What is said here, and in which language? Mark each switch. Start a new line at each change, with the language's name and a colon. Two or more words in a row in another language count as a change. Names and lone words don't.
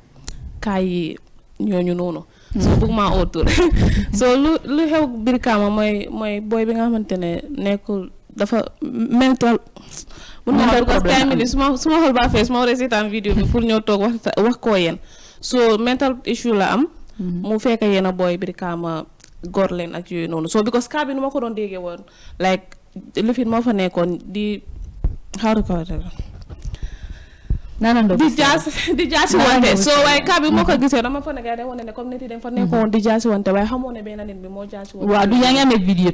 Wolof: kay ñooñu noonu so bëgg maa autour so lu xew Brikama mooy boy bi nga xamante ne nekkul dafa mental mun naa ko time suma xol ba fees ma war a seetaan vidéo bi pour ñëw toog wax koo yéen so
English: mental issue
Wolof: la am mu fekk yéen a boy Brikama góor leen ak yooyu noonu so because kaa bi nu ma ko doon déggee woon like lifin moo fa nekkoon di xaaru ko di jaasi wante so waaye kaa bi moo ko gisee dama fa ne gars yi wane ne comme nit yi dañ fa nekkoon di jaasi wante waaye xamoo ne benn nit bi moo jaasi wante waaw du yaa ngi amee vidéo